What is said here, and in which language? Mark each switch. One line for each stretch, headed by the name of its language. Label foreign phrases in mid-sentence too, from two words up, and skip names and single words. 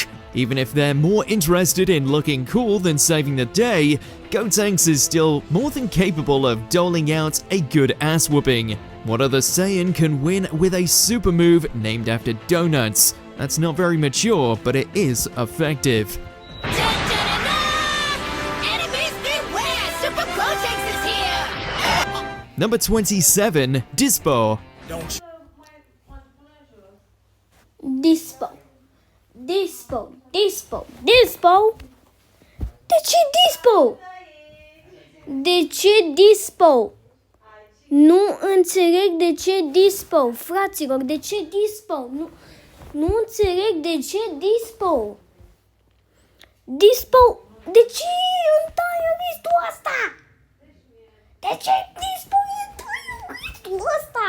English: Even if they're more interested in looking cool than saving the day, Gotenks is still more than capable of doling out a good ass whooping. What other Saiyan can win with a super move named after donuts? That's not very mature, but it is effective. Enemies beware! Super Gotenks is here! Number 27,
Romanian: Dispo. Dispo. De ce Dispo? De ce Dispo? Nu înțeleg de ce Dispo, fraților, de ce Dispo? Nu înțeleg de ce Dispo. Dispo, de ce în listul ăsta? De ce Dispo e în listul ăsta?